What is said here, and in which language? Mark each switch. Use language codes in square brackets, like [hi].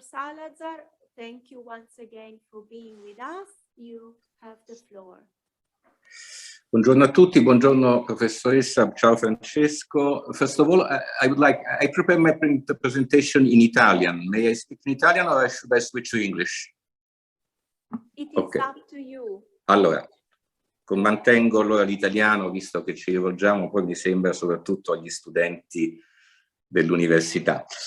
[en] Salazar, thank you once again for being with us. You have the floor. [it] Buongiorno a tutti, buongiorno professoressa, ciao Francesco. [en] First of all, I prepare my presentation in Italian. May I speak in Italian or should I switch to English? It is up to you. [it] Allora, mantengo allora l'italiano, visto che ci rivolgiamo, poi mi sembra, soprattutto agli studenti dell'università.